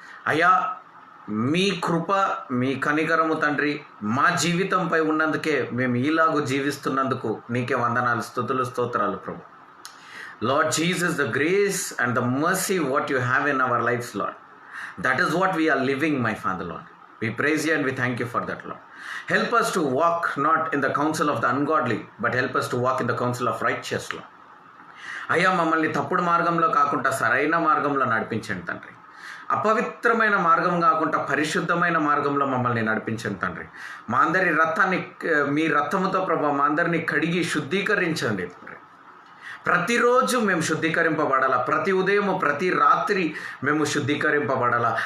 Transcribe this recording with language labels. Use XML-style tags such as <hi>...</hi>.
<te>అయ్యా, మీ కృప, మీ కనికరము తండ్రి మా జీవితంపై ఉన్నందుకే మేము ఈలాగు జీవిస్తున్నందుకు నీకే వందనాలు, స్తుతులు, స్తోత్రాలు ప్రభు.</te> <en>Lord Jesus, the grace and the mercy what you have in our lifes Lord, that is what we are living, my Father Lord. We praise you and we thank you for that, Lord. Help us to walk not in the counsel of the ungodly, but help us to walk in the counsel of righteous, Lord.</en> <te>అయ్యా, మమ్మల్ని తప్పుడు మార్గంలో కాకుండా సరైన మార్గంలో నడిపించండి తండ్రి. అపవిత్రమైన మార్గం కాకుండా పరిశుద్ధమైన మార్గంలో మమ్మల్ని నడిపించండి తండ్రి. మా అందరి రక్తాన్ని, మీ రక్తముతో ప్రభావ మా అందరినీ కడిగి శుద్ధీకరించండి తండ్రి. ప్రతిరోజు మేము శుద్ధీకరింపబడాలా. ప్రతి ఉదయము, ప్రతి రాత్రి మేము శుద్ధీకరింపబడాలా.</te>